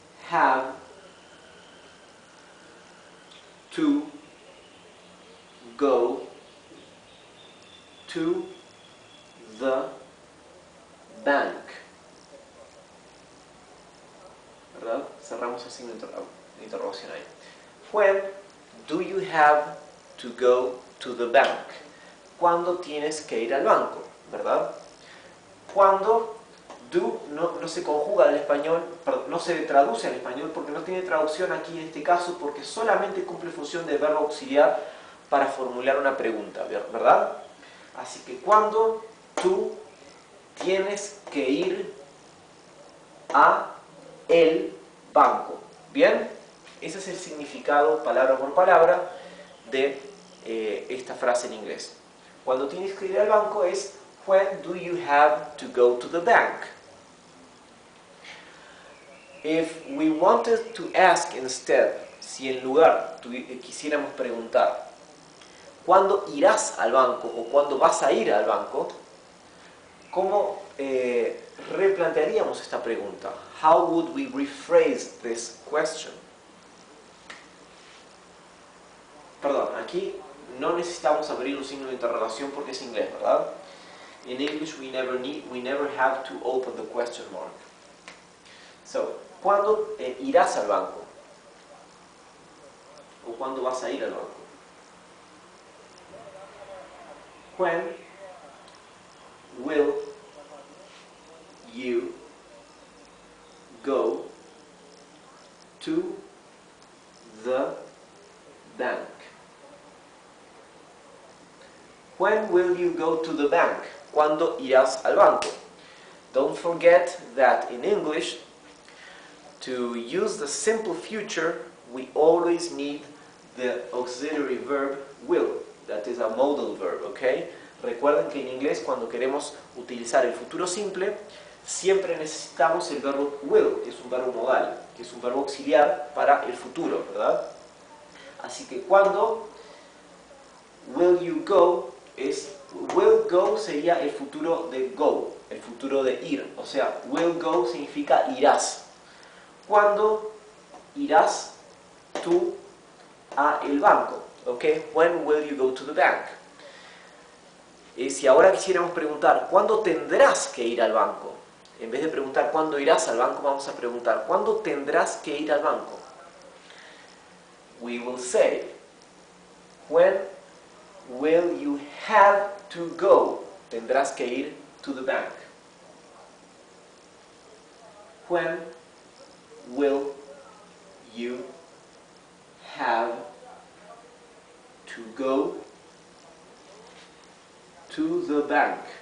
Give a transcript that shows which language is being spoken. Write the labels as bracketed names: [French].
[English] Have to go to the bank. [Spanish] ¿Verdad? Cerramos el signo de interrogación ahí. [English] When do you have to go to the bank? [Spanish] ¿Cuándo tienes que ir al banco? ¿Verdad? Cuando do no se conjuga al español, no se traduce al español porque no tiene traducción aquí en este caso porque solamente cumple función de verbo auxiliar para formular una pregunta, ¿verdad? Así que cuando tú tienes que ir a el banco. ¿Bien? Ese es el significado, palabra por palabra, de esta frase en inglés. Cuando tienes que ir al banco es [English] when do you have to go to the bank? If we wanted to ask instead, [Spanish] si en lugar quisiéramos preguntar ¿cuándo irás al banco o cuándo vas a ir al banco? ¿Cómo replantearíamos esta pregunta? [English] How would we rephrase this question? [Spanish] Perdón, aquí no necesitamos abrir un signo de interrogación porque es inglés, ¿verdad? [English] In English we never have to open the question mark. [Spanish] So, ¿cuándo irás al banco? ¿O cuándo vas a ir al banco? [English] When will you go to the bank? When will you go to the bank? [Spanish] ¿Cuándo irás al banco? [English] Don't forget that in English, to use the simple future, we always need the auxiliary verb will. That is a modal verb, okay? [Spanish] Recuerden que en inglés, cuando queremos utilizar el futuro simple, siempre necesitamos el verbo will, que es un verbo modal, que es un verbo auxiliar para el futuro, ¿verdad? Así que cuando [English] will you go will go [Spanish] sería el futuro de go, el futuro de ir. O sea, will go significa irás. ¿Cuándo irás tú a el banco? [English] Okay, when will you go to the bank? [Spanish] Si ahora quisiéramos preguntar, ¿cuándo tendrás que ir al banco? En vez de preguntar ¿cuándo irás al banco? Vamos a preguntar ¿cuándo tendrás que ir al banco? [English] We will say, when will you have to go? [Spanish] Tendrás que ir [English] to the bank. When will you have to go to the bank?